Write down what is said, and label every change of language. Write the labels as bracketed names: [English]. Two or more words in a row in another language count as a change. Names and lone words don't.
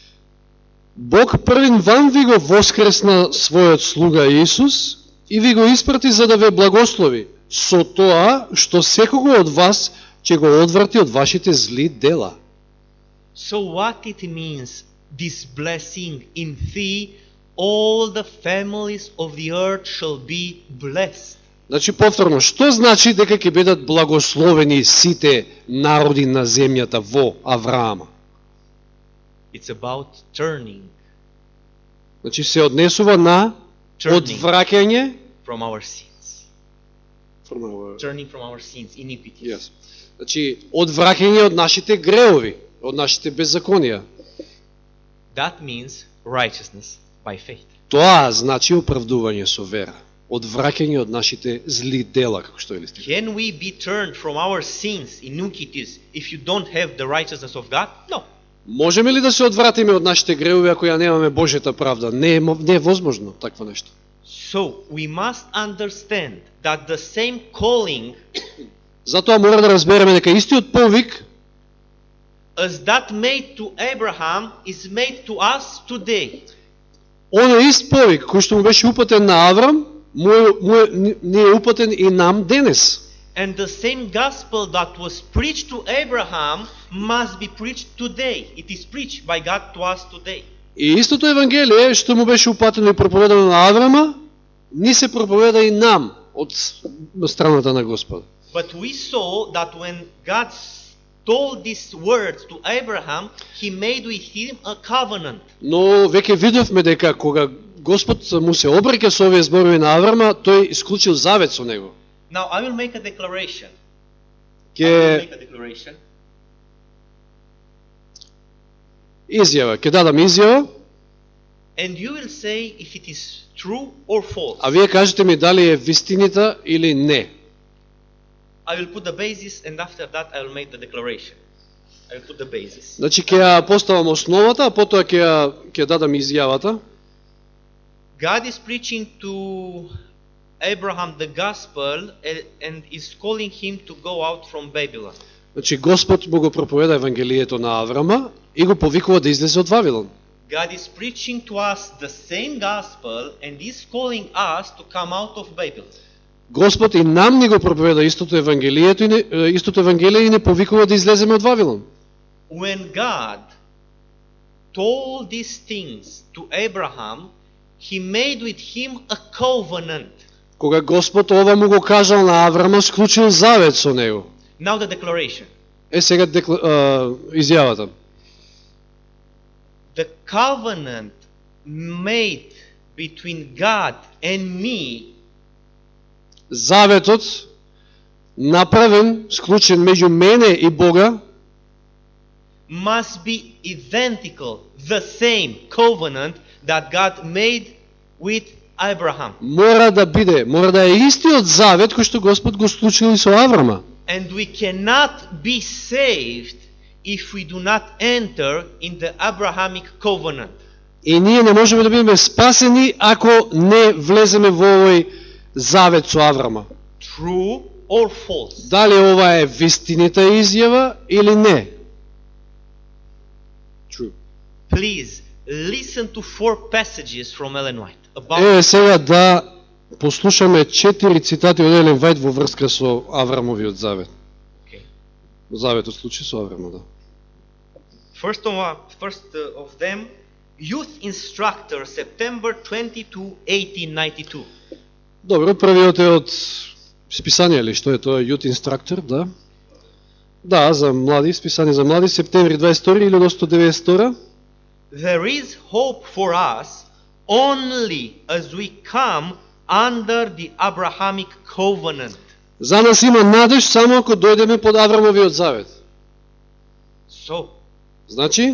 [Macedonian] Бог првин вам ви го воскресна својот слуга Исус и ви го испрати за да ве благослови со тоа што секого од вас ќе го одврати од вашите зли дела. [English] So what it means, this blessing, in thee all the families of the earth shall be blessed. [Macedonian] Значи повторно, што значи дека ќе бидат благословени сите народи на земјата во Авраама? [English] It's about turning. [Macedonian] Значи се однесува на одвраќање [English] from our sins. Turning from our sins, iniquities. Yes. [Macedonian] Значи одвраќање од нашите греови, од нашите беззаконија. [English] That means righteousness by faith. [Macedonian] Тоа значи оправдување со вера. Одвраќање од нашите зли дела, како што е листите. [English] Can we be turned from our sins, iniquities, if you don't have the righteousness of God? No. [Macedonian] Можеме ли да се одвратиме од нашите греови ако ја немаме Божјата правда? Не е возможно такво нешто. [English] So we must understand that the same calling [Macedonian] Затоа мора да разбереме дека истиот повик [English] as that made to Abraham is made to us today. [Macedonian] оној ист повик кој што му беше упатен на Аврам, не е упатен и нам денес. [English] And the same gospel that was preached to Abraham must be preached today. It is preached by God to us today. [Macedonian] И истото евангелие што му беше упатено и проповедано на Аврама, ни се проповеда и нам од страната на Господ. [English] But we saw that when God told these words to Abraham, he made with him a covenant. [Macedonian] Но веќе видовме дека кога Господ му се обраќа со овие зборови на Аврама, тој исклучил завет со него. [English] Now I will make a declaration. [Macedonian] Изјава, ќе дадам изјава. [English] And you will say if it is true or false. [Macedonian] А вие кажете ми дали е вистинита или не. [English] I will put the basis and after that I will make the declaration. I will put the basis. [Macedonian] Значи ќе ја поставам основата, а потоа ќе дадам изјавата. [English] God is preaching to Abraham the gospel and is calling him to go out from Babylon. [Macedonian] Значи Господ му го проповеда евангелието на Аврама и го повикува да излезе од Вавилон. [English] God is preaching to us the same gospel and is calling us to come out of Babylon. [Macedonian] Господ и нам ни го проповеда истото евангелие и не повикува да излеземе од Вавилон. [English] When God told these things to Abraham, he made with him a covenant. [Macedonian] Кога Господ ова му го кажал на Аврама, склучил завет со него. [English] Now the declaration. [Macedonian] сега изјавата. [English] The covenant made between God and me [Macedonian] Заветот направен, склучен меѓу мене и Бога, [English] must be identical, the same covenant that God made with Abraham. [Macedonian] мора да е истиот завет кој што Господ го склучил и со Аврама. [English] And we cannot be saved if we do not enter in the Abrahamic covenant. [Macedonian] И ние не можеме да бидеме спасени ако не влеземе во овој завет со Аврама. True or false? Дали ова е вистинита изјава или не? [English] True. Please listen to 4 passages from Ellen White about [Macedonian] Еве сега да послушаме 4 цитати од Елен Вајт во врска со Аврамовиот завет. [English] Okay. [Macedonian] Заветот случај со Аврама, да. [English] First of them, Youth Instructor, September 22, 1892. [Macedonian] Добро, првиот е од списание ли, што е тоа, Youth Instructor, да. Да, за млади, списание за млади, септември 22, 1892. [English] There is hope for us only as we come under the Abrahamic covenant. [Macedonian] За нас има надеж само ако дојдеме под Аврамовиот завет. [English] So, [Macedonian] Значи